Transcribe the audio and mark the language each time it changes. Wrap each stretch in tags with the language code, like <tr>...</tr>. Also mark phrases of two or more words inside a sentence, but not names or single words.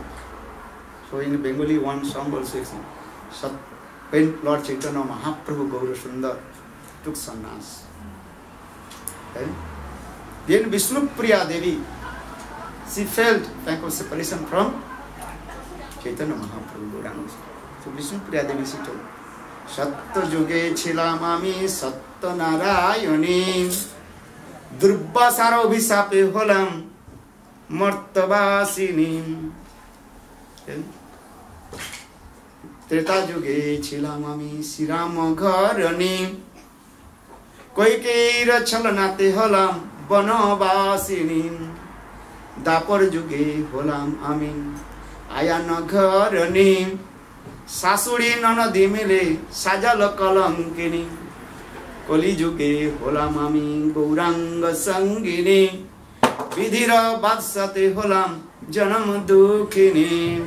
<en>So in Bengali one song also is when Lord Chaitanya Mahaprabhu Gaura Sundar took sannyas. Then Vishnu Priya Devi, she felt lack of separation from Chaitanya Mahaprabhu Gauranga. So Vishnu Priya Devi she told,</en> <bn>সত্য যুগে ছিলাম আমি সত্য নারায়ণী দুর্বাসার বিশাপে হলাম মর্ত্যবাসিনী. ত্রেতা যুগে ছিলাম আমি শ্রীরাম ঘরণী কৈকেয়ীর ছলনাতে হলাম বনবাসিনী দ্বাপর যুগে হলাম আমি আয়ান ঘরণী শাশুড়ি ননদী মিলে সাজালো কলঙ্কিনী কলি যুগে হলাম আমি গৌরাঙ্গ সঙ্গিনী বিধির বাদসাতে হলাম জনম দুখিনী.</bn>